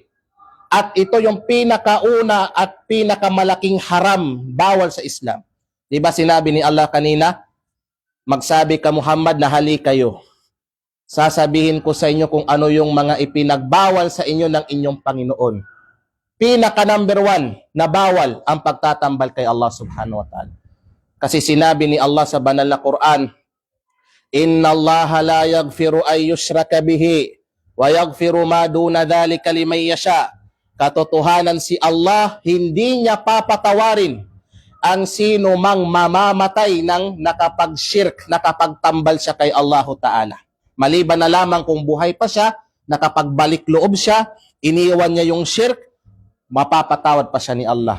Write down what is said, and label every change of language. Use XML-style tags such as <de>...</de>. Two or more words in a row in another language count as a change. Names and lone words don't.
<tl>At ito yung pinakauna at pinakamalaking haram, bawal sa Islam. Diba sinabi ni Allah kanina, magsabi ka Muhammad na hali kayo. Sasabihin ko sa inyo kung ano yung mga ipinagbawal sa inyo ng inyong Panginoon. pinaka number 1 na bawal ang pagtatambal kay Allah</tl> <ar>سبحانه وتعالى.</ar> <tl>Kasi sinabi ni Allah sa banal na Quran,</tl> <ar>إن الله لا يغفر أن يشرك به ويغفر ما دون ذلك لمن يشاء.</ar> <tl>Katotohanan si Allah, hindi niya papatawarin ang sino mang mamamatay ng nakapag-shirk, nakapagtambal siya kay</tl> <ar>الله تعالى.</ar> <tl>Maliban na lamang kung buhay pa siya, nakapagbalik loob siya, iniwan niya yung shirk, mapapatawad pa siya ni Allah.</tl>